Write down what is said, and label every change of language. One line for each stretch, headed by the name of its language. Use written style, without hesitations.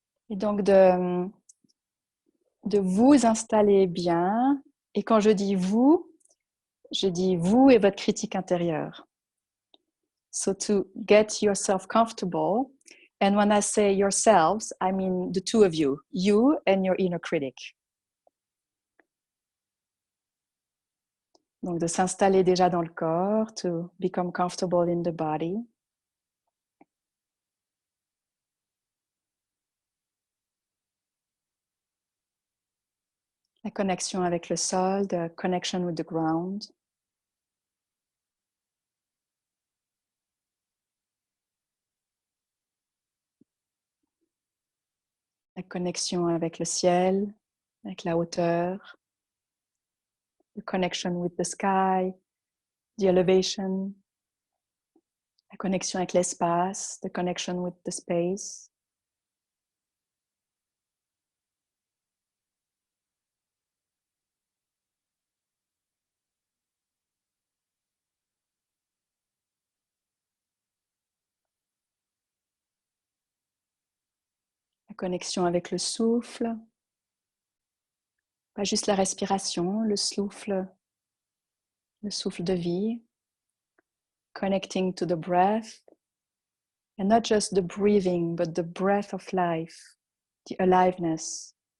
French: Et donc de vous installer bien. Et quand je dis vous et votre critique intérieure.
English: So to get yourself comfortable. And when I say yourselves, I mean the two of you and your inner critic.
French: Donc de s'installer déjà dans le corps,
English: to become comfortable in the body.
French: La connexion avec le sol,
English: the connection with the ground.
French: La connexion avec le ciel, avec la hauteur.
English: The connection with the sky, the elevation.
French: La connexion avec l'espace,
English: the connection with the space.
French: La connexion avec le souffle. Pas juste la respiration, le souffle de vie.
English: Connecting to the breath. And not just the breathing, but the breath of life, the aliveness.